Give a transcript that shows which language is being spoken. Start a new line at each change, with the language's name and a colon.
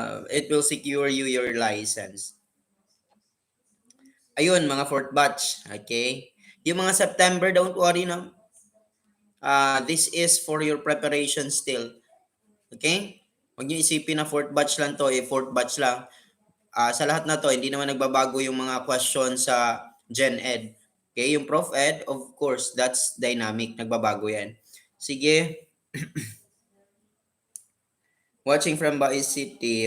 English: It will secure you your license.
Filipino: Ayun, mga fourth batch.
English: Okay?
Filipino: Yung mga
English: September, don't worry, no? This is for your preparation still.
Filipino: Okay? Huwag niyo isipin na fourth batch lang to, fourth batch lang. Sa lahat na to, hindi naman nagbabago yung mga questions sa Gen Ed.
English: Okay? Yung Prof Ed, of course, that's dynamic.
Filipino: Nagbabago yan. Sige.
English: Watching from Baez City.